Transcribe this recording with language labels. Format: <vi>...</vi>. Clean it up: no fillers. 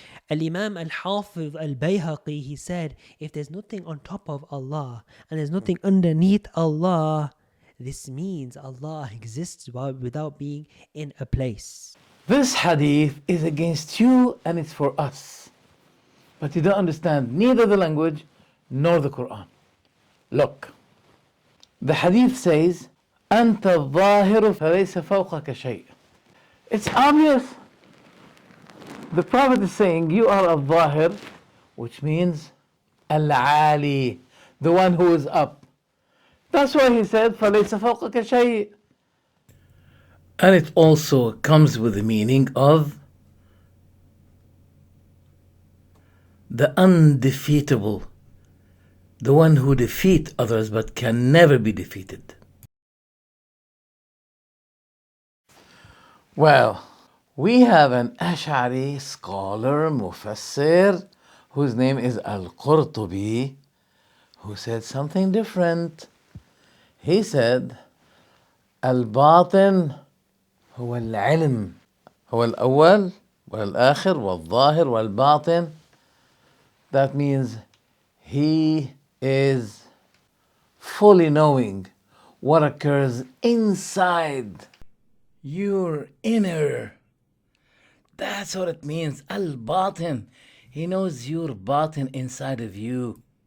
<en>Al-Imam Al-Hafiz Al-Bayhaqi, he said, if there's nothing on top of Allah and there's nothing underneath Allah, this means Allah exists without being in a place. This hadith is against you and it's for us. But you don't understand neither the language nor the Quran. Look, the hadith says,</en> <ar>أنت الظاهر فليس فوقك شيء.</ar> <en>It's obvious. The Prophet is saying, you are al-Zahir, which means al-Ali, the one who is up. That's why he said,</en> <ar>فَلَيْسَ فَوْقَكَ شَيْءٍ.</ar> <en>And it also comes with the meaning of the undefeatable, the one who defeats others but can never be defeated. Well, we have an Ash'ari scholar, Mufassir, whose name is Al-Qurtubi, who said something different. He said, Al-Batin</en> <ar>هو العلم هو الأول والآخر والظاهر والباطن.</ar> <en>That means he is fully knowing what occurs inside your inner. That's what it means. Al-Batin. He knows your batin inside of you.</en>